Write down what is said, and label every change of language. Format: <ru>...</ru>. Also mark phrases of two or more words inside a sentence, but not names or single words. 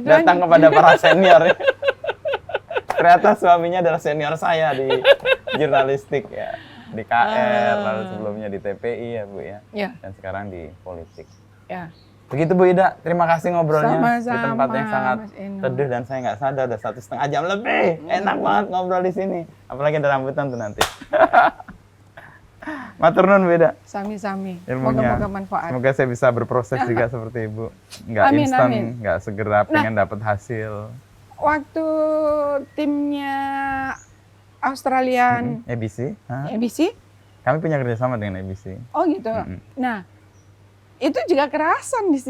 <id>datang kepada para senior. Ternyata suaminya adalah senior saya di jurnalistik ya. Di KR, lalu sebelumnya di TPI ya Bu ya. Ya. Dan sekarang di politik. Ya. Begitu Bu Ida, terima kasih ngobrolnya di Sama-sama, tempat yang sangat Mas Eno. teduh dan saya nggak sadar udah 1,5 jam lebih. Enak banget ngobrol di sini. Apalagi ada rambutan tuh nanti.</id> <jv>Matur nuwun Bu Ida. Sami-sami.</jv> <id>Ilmunya. Moga-moga manfaat. Semoga saya bisa berproses juga seperti Ibu. Nggak Amin, instan, amin. nggak segera pengen dapat hasil. Waktu timnya Australian ABC? Hah? ABC, Kami punya kerjasama dengan ABC. oh gitu. Nah, itu juga kerasan di sini.</id>